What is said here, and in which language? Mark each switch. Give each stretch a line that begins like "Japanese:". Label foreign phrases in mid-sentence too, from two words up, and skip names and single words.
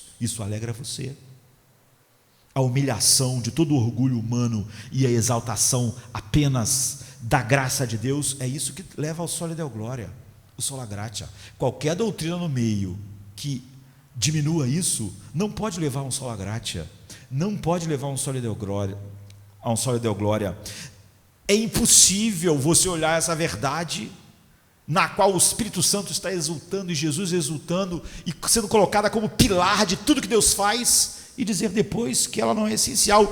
Portuguese: Isso alegra você? A humilhação de todo o orgulho humano e a exaltação apenas da graça de Deus, é isso que leva ao
Latin: Soli Deo Gloria,
Portuguese: o
Latin: sola gratia.
Portuguese: Qualquer doutrina no meio que diminua isso, não pode levar a um
Latin: sola gratia,
Portuguese: não pode levar a um
Latin: Soli Deo Gloria,
Portuguese: É impossível você olhar essa verdade na qual o Espírito Santo está exultando e Jesus exultando e sendo colocada como pilar de tudo que Deus faz, e dizer depois que ela não é essencial.